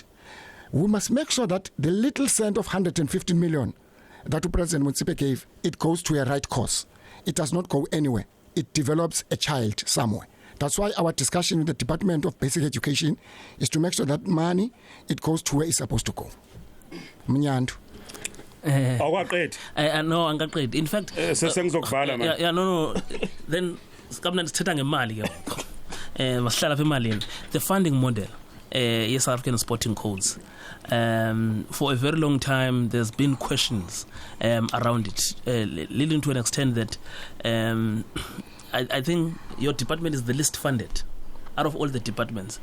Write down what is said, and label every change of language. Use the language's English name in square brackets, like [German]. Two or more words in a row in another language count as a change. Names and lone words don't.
[English] We must make sure that the little cent of 150 million that President Motsipe gave, it goes to a right cause. It does not go anywhere. It develops a child somewhere. That's why our discussion with the Department of Basic Education is to make sure that money, it goes to where it's supposed to go. Mnyandu. [Zulu] No, angaqedi. [English] In fact, [Zulu] sesengizokuvala manje. [English] Yeah, no. [Xhosa] Then government sithetha ngemali ke. Masihlala apha emalini. [English] The funding model South African sporting codes. For a very long time there's been questions around it, leading to an extent that I think your department is the least funded out of all the departments.